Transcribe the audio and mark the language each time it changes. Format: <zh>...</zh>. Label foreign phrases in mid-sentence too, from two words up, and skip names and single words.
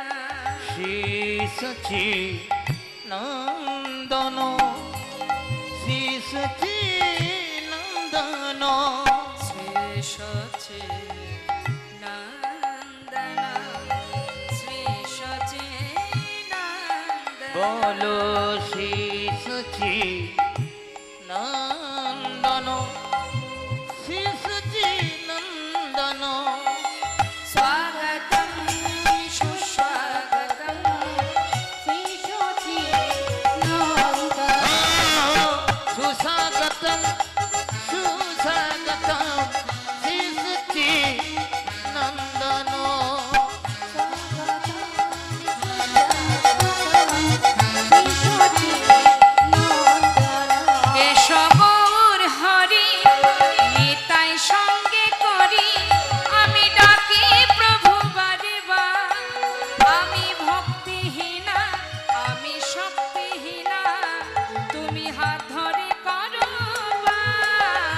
<bn>श्री सची नंदनो, श्री सची नंदनो। श्री शची नंदना, श्री शची नंदना। বলো শ্রী সচি নন্দন শ্রী সচি নন্দন</bn> <sa>स्वागतं सुस्वागतं श्रीशचीनन्दन সুস্বাগতম সুস্বাগতম শ্রী সচি নন্দন</sa> <bn>কেশবর হরি নিতাই সঙ্গে করি আমি ডাকি প্রভু বারে বার আমি ভক্তিহীনা আমি শক্তিহীনা তুমি হাত ধরে করো বার।</bn>